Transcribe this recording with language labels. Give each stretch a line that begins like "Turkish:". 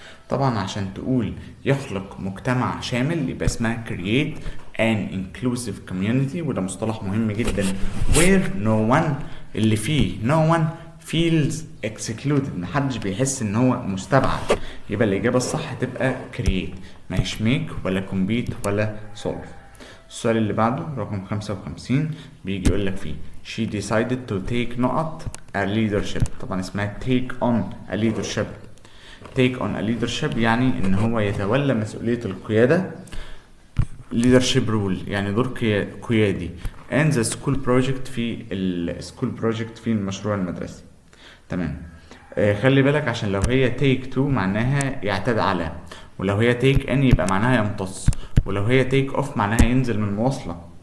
Arabic: طبعا عشان تقول يخلق مجتمع شامل يبقى اسمها
English: create an inclusive community،
Arabic: وده مصطلح مهم جدا
English: where no one
Arabic: اللي فيه
English: no one feels excluded
Arabic: محدش بيحس ان هو مستبعد. يبقى الإجابة الصح تبقى create ماهيش make ولا compete ولا solve. السؤال اللي بعده رقم 55 بيجي يقول لك فيه
English: she decided to take
Arabic: نقط
English: a leadership.
Arabic: طبعا اسمها
English: take on a leadership. take on a leadership
Arabic: يعني ان هو يتولى مسؤولية القيادة
English: leadership role
Arabic: يعني دور قيادي
English: and the school project
Arabic: في
English: school project
Arabic: في المشروع المدرسي. تمام. خلي بالك عشان لو هي
English: take to
Arabic: معناها يعتاد على، ولو هي
English: take in
Arabic: يبقى معناها يمتص، ولو هي
English: take off
Arabic: معناها ينزل من المواصلة.